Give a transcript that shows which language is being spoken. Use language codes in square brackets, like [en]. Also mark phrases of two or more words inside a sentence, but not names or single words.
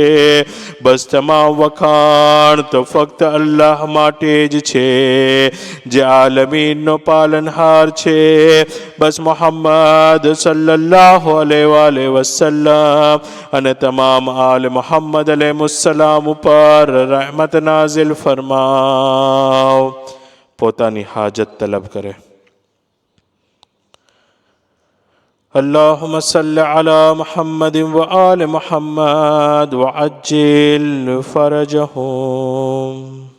[gu] બસ તમામ વખાણ તો ફક્ત અલ્લાહ માટે જ છે, જે આલમીનનો પાલનહાર છે. બસ મુહમ્મદ [ar] صلى الله عليه وسلم [gu] અને તમામ આલ મુહમ્મદ અલૈહિસ્સલામ ઉપર રહેમત નાઝિલ ફરમાવ. પોતાની હાજત તલબ કરે. [ar] اللهم صل على محمد وآل محمد وعجل فرجهم.